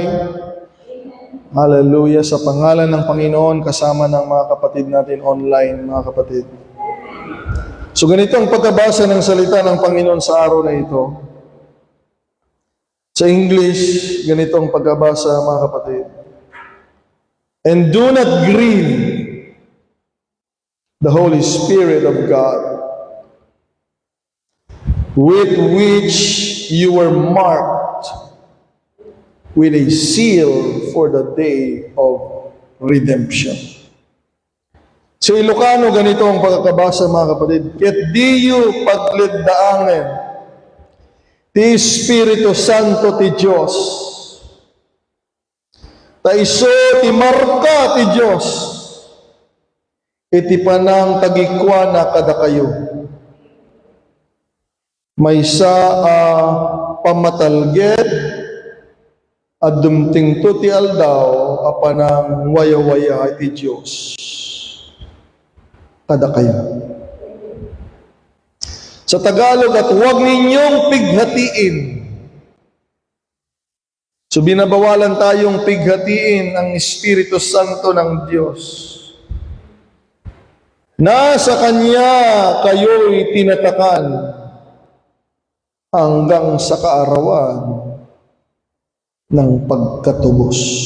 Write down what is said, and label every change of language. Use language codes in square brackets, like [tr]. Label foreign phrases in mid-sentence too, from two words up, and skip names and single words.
[tl] Hallelujah. Sa pangalan ng Panginoon, kasama ng mga kapatid natin online, mga kapatid. So, ganito ang pagkabasa ng salita ng Panginoon sa araw na ito. Sa English, ganito ang pagkabasa, mga kapatid. [en] And do not grieve the Holy Spirit of God, with which you were marked with a seal for the day of redemption. [tl] Sa Ilocano, ganito ang pagkakabasa, mga kapatid. [ilo] Ket diyo pagleddaangen ti Espiritu Santo ti Diyos. Ta iso ti marka ti Diyos. Iti panang tagikwana kada kayo. Maysa pamatalget at dumtingto ti aldaw apanang waya-waya ti Diyos. Kada kayo. [tl] Sa Tagalog, at huwag ninyong pighatiin. So binabawalan tayong pighatiin ang Espiritu Santo ng Diyos. Na sa Kanya kayo'y tinatakan hanggang sa kaarawan ng pagkatubos.